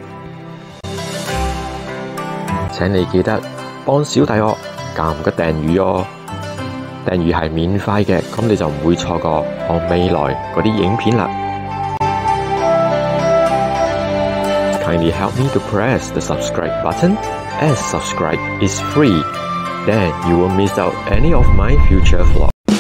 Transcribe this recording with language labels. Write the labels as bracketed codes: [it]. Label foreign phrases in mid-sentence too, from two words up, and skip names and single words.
[yue] 請你記得幫小弟我撳個訂閱哦，訂閱係免費嘅，咁你就唔會錯過我未來嗰啲影片啦。 [en] Kindly help me to press the subscribe button, as subscribe is free. Then you won't miss out any of my future vlogs.